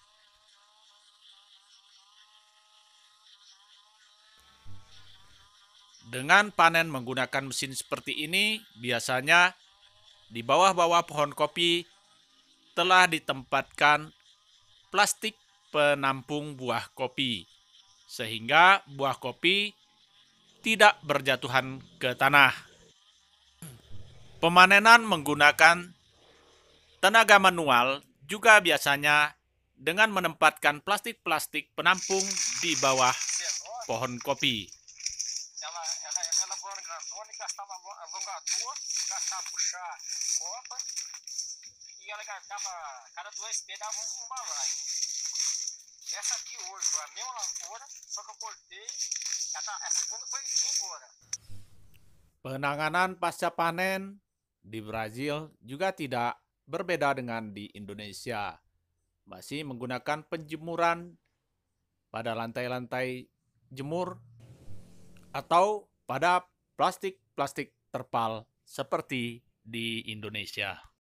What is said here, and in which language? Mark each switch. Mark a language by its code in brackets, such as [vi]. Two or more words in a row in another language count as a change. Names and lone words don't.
[id] Dengan panen menggunakan mesin seperti ini, biasanya di bawah-bawah pohon kopi telah ditempatkan plastik penampung buah kopi, sehingga buah kopi tidak berjatuhan ke tanah. Pemanenan menggunakan tenaga manual juga biasanya dengan menempatkan plastik-plastik penampung di bawah pohon kopi. [pt] Ela grandona e gastava alongador, gastava puxar copa e ela gastava, cada 2 pés dava um balaio. Essa aqui hoje, a mesma lavoura, só que eu cortei, a segunda foi embora. [id] Penanganan pasca panen di Brazil juga tidak berbeda dengan di Indonesia. Masih menggunakan penjemuran pada lantai-lantai jemur atau pada plastik-plastik terpal seperti di Indonesia.